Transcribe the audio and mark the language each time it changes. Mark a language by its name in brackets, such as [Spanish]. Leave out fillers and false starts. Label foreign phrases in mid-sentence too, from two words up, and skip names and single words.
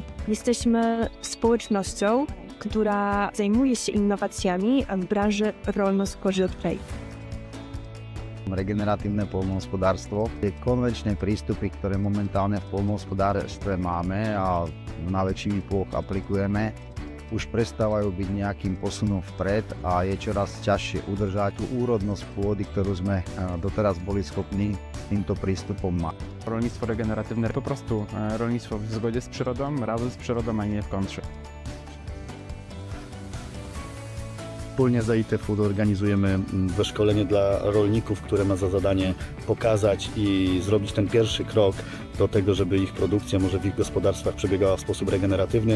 [Polish] Jesteśmy społecznością, która zajmuje się innowacjami w branży rolno-spożywczej. [Slovak] Regeneratívne poľnohospodárstvo. Tie konvenčné prístupy, ktoré momentálne v poľnohospodárstve máme a na väčšiny plôch aplikujeme, už prestávajú byť nejakým posunom vpred a je čoraz ťažšie udržať tú úrodnosť pôdy, ktorú sme doteraz boli schopní týmto prístupom má. [Polish] Rolnictwo regeneratywne, po prostu rolnictwo w zgodzie z przyrodą, razem z przyrodą, a nie w kontrze. Wspólnie z EIT Food organizujemy szkolenie dla rolników, które ma za zadanie pokazać i zrobić ten pierwszy krok do tego, żeby ich produkcja może w ich gospodarstwach przebiegała w sposób regeneratywny.